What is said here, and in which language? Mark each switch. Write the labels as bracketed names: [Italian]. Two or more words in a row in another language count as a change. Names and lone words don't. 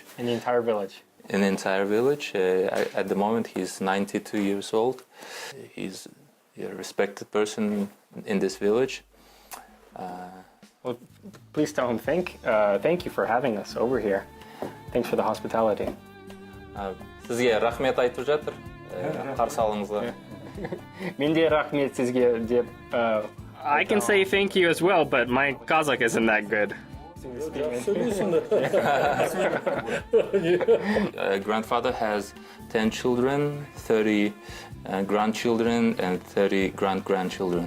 [English] In the entire village? In the entire village. At the moment, he's 92 years old. He's a respected person in this village. Well, please tell him thank you for having us over here. Thanks for the hospitality. [Kazakh] Сізге рахмет айтып жатыр. Қарсы алыңызға. Мен де рахмет сізге деп. [English] I can say thank you as well, but my Kazakh isn't that good. Grandfather has 10 children, 30 grandchildren, and 30 grand-grandchildren.